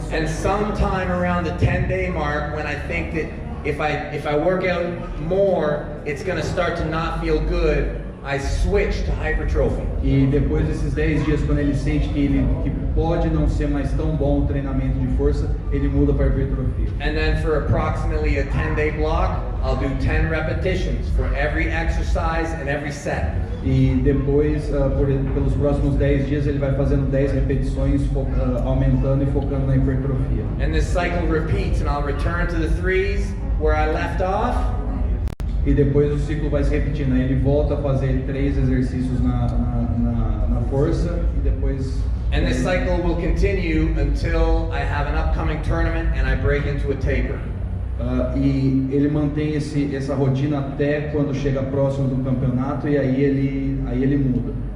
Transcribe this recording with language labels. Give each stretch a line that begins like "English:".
English: And sometime around the 10-day mark, when I think that if I work out more, it's going to start to not feel good. I switch to hypertrophy.
Portuguese: E depois desses 10 dias, quando ele sente que pode não ser mais tão bom o treinamento de força, ele muda para hipertrofia.
English: And then for approximately a 10-day block, I'll do 10 repetitions for every exercise and every set.
Portuguese: E depois, pelos próximos 10 dias, ele vai fazendo 10 repetições, aumentando e focando na hipertrofia.
English: And this cycle repeats, and I'll return to the 3s where I left off.
Portuguese: E depois o ciclo vai se repetindo. Aí ele volta a fazer 3 exercícios na força e depois...
English: And this cycle will continue until I have an upcoming tournament and I break into a taper.
Portuguese: E ele mantém essa rotina até quando chega próximo do campeonato e aí ele muda.